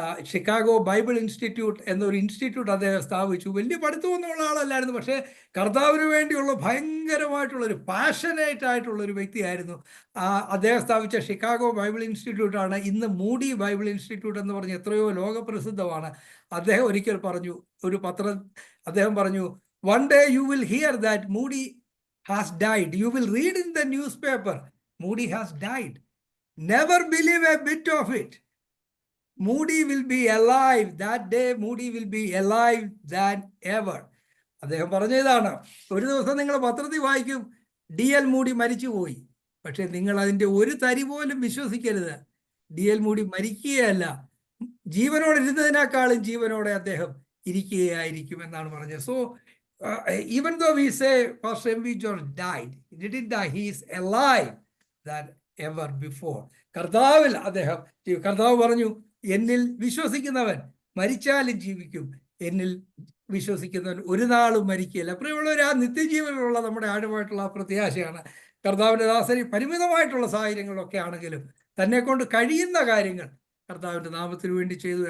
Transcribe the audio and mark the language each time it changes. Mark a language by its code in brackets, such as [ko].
[ml] Chicago Bible institute എന്നൊരു institute അദ്ദേഹം സ്ഥാപിച്ചു. വലിയ പഠിത്തമൊന്നുമുള്ള ആളല്ലായിരുന്നു, പക്ഷേ കർത്താവിന് വേണ്ടിയുള്ള ഭയങ്കരമായിട്ടുള്ളൊരു പാഷനേറ്റ് ആയിട്ടുള്ളൊരു വ്യക്തിയായിരുന്നു. അദ്ദേഹം സ്ഥാപിച്ച ഷിക്കാഗോ ബൈബിൾ ഇൻസ്റ്റിറ്റ്യൂട്ടാണ് ഇന്ന് മൂഡി ബൈബിൾ ഇൻസ്റ്റിറ്റ്യൂട്ട് എന്ന് പറഞ്ഞ് എത്രയോ ലോകപ്രസിദ്ധമാണ്. അദ്ദേഹം ഒരിക്കൽ പറഞ്ഞു, അദ്ദേഹം പറഞ്ഞു, [en] one day you will hear that Moody has died. You will read in the newspaper, Moody has died. Never believe a bit of it. Moody will be alive. That day Moody will be alive than ever. [ml] അദ്ദേഹം പറഞ്ഞതാണ്, ഒരു ദിവസം നിങ്ങൾ പത്രത്തിൽ വായിക്കും DL Moody മരിച്ചുപോയി, പക്ഷെ നിങ്ങൾ അതിൻ്റെ ഒരു തരി പോലും വിശ്വസിക്കരുത്. DL മൂഡി മരിക്കുകയല്ല, ജീവനോടെ ഇരുന്നതിനേക്കാളും ജീവനോടെ അദ്ദേഹം ഇരിക്കുകയായിരിക്കും എന്നാണ് പറഞ്ഞത്. [en] So even though we say Pastor M.V. George died, he didn't die. He is alive than ever before. [ml] കർത്താവിൽ അദ്ദേഹം, കർത്താവ് പറഞ്ഞു, എന്നിൽ വിശ്വസിക്കുന്നവൻ മരിച്ചാലും ജീവിക്കും, എന്നിൽ വിശ്വസിക്കുന്നവൻ ഒരു നാളും മരിക്കുകയില്ല. പ്രിയമുള്ളവർ, ആ നിത്യജീവനിലുള്ള നമ്മുടെ ആഴമായിട്ടുള്ള പ്രത്യാശയാണ്. കർത്താവിൻ്റെ ദാസന് പരിമിതമായിട്ടുള്ള സാഹചര്യങ്ങളൊക്കെ ആണെങ്കിലും തന്നെ കൊണ്ട് കഴിയുന്ന കാര്യങ്ങൾ കർത്താവിൻ്റെ നാമത്തിന് വേണ്ടി ചെയ്തു.